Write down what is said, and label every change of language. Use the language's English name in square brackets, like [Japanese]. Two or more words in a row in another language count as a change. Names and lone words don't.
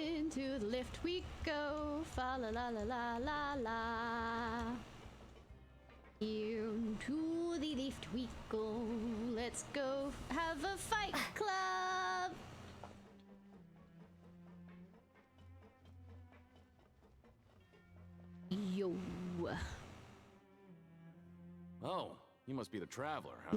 [English] Into the lift we go. Fa la la la la la la. Into the lift we go. Let's go have a fight club. Yo. Oh, you must be the traveler, huh?